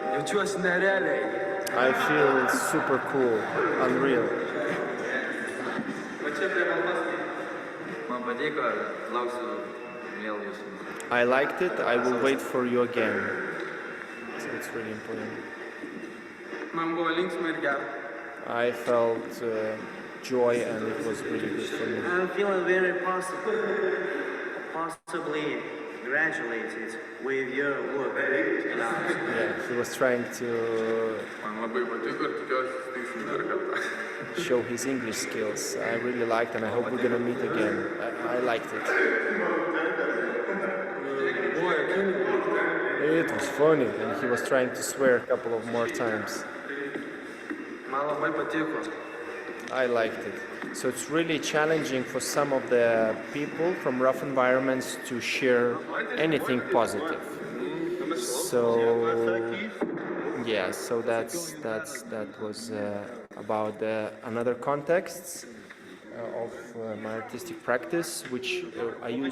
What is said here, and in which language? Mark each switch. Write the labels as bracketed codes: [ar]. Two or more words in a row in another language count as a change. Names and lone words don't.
[lt] Jaučiuosi nerealiai. [en] I feel super cool, unreal. [lt] Va čia prie maldos. Man patiko, lauksiu vėl jūsų. [en] I liked it. I will wait for you again. So it's really important. [lt] Man buvo linksma ir gera. [en] I felt joy and it was really good for me. I'm feeling very possibly congratulated with your work. Yeah, he was trying to [lt] Man labai patiko ir tikiuosi susitiksim dar kartą. [en] show his English skills. I really liked and I hope we're gonna meet again. I liked it. [lt] Buvo juokinga. [en] It was funny and he was trying to swear a couple of more times. [lt] Man labai patiko. [en] I liked it. So it's really challenging for some of the people from rough environments to share anything positive. So yeah, so that was about another context of my artistic practice, which I use,